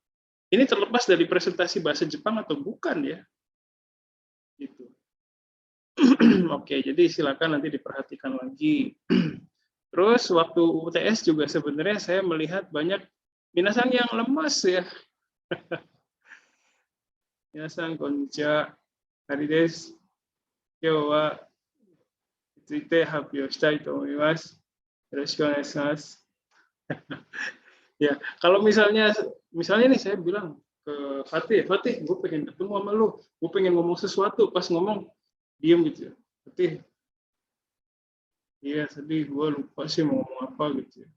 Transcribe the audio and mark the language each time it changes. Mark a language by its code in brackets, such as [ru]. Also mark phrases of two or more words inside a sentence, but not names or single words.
[id] Ini terlepas dari presentasi bahasa Jepang atau bukan ya. Gitu. Oke, jadi silakan nanti diperhatikan lagi. Terus waktu UTS juga sebenarnya saya melihat banyak minasang yang lemas ya. [ja] 皆さん こんにちは. Hari desu. 今日は ついて 発表 したい と 思います. よろしく お願いします. [id] Ya, kalau misalnya nih saya bilang ke Fatih, gue pengen ketemu sama lu, gue pengen ngomong sesuatu, pas ngomong diem gitu ya. Fatih, iya sedih, gue lupa sih mau ngomong apa gitu ya.